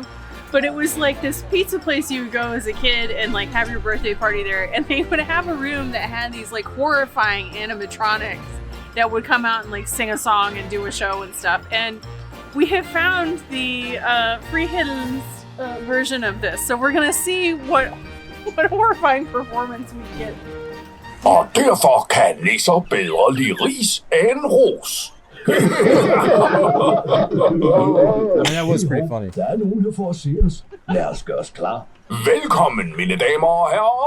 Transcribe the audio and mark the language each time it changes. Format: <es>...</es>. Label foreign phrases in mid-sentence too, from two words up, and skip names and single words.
<en>But it was like this pizza place you would go as a kid and like have your birthday party there, and they would have a room that had these like horrifying animatronics that would come out and like sing a song and do a show and stuff. And we have found the Frieden's version of this, so we're gonna see what horrifying performance we get.</en> <da>Og derfor kan nisser bedre lide ris end ros.</da> <en>I mean, that was pretty funny.</en> <da>Der nogen, der får at se os. Lad os gøre os klar. Velkommen, mine damer og herrer.</da>